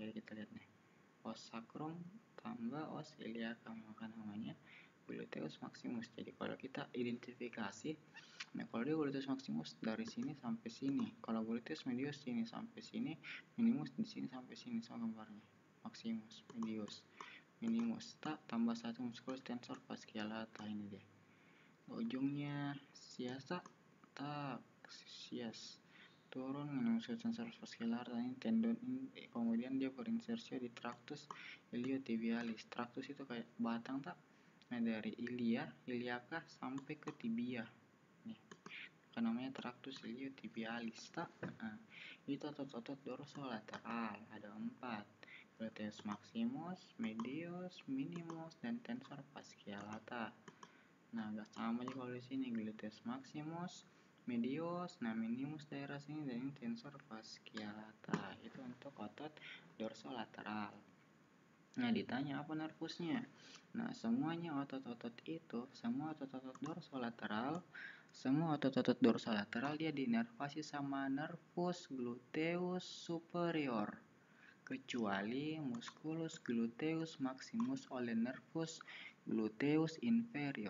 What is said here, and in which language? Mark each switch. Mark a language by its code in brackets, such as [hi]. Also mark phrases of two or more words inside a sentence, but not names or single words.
[id] Jadi kita lihat nih, os sacrum tambah os iliaca, maka namanya gluteus maximus. Jadi kalau kita identifikasi, nah kalau dia gluteus maximus dari sini sampai sini, kalau gluteus medius sini sampai sini, minimus di sini sampai sini, sama gambarnya. Maximus, medius, minimus, tak tambah satu musculus tensor fasciae lata, ini dia. Ujungnya siasa, tak sias turun minimus tensor fasciae lata, ini tendon ini, kemudian dia berinsersi di tractus iliotibialis. Tractus itu kayak batang, tak? Nah dari iliaka sampai ke tibia, nih kan namanya tractus iliotibialis, tak? Nah, itu otot-otot dorsolateral ada 4, gluteus maximus, medius, minimus, dan tensor fasciae lata. Nah agak sama aja kalau di sini, gluteus maximus, medius, nah minimus daerah sini, dan ini tensor fasciae lata. Itu untuk otot dorsolateral. Nah ditanya apa nervusnya? Nah semua otot-otot dorsolateral dia dinervasi sama nervus gluteus superior, kecuali musculus gluteus maximus oleh nervus gluteus inferior.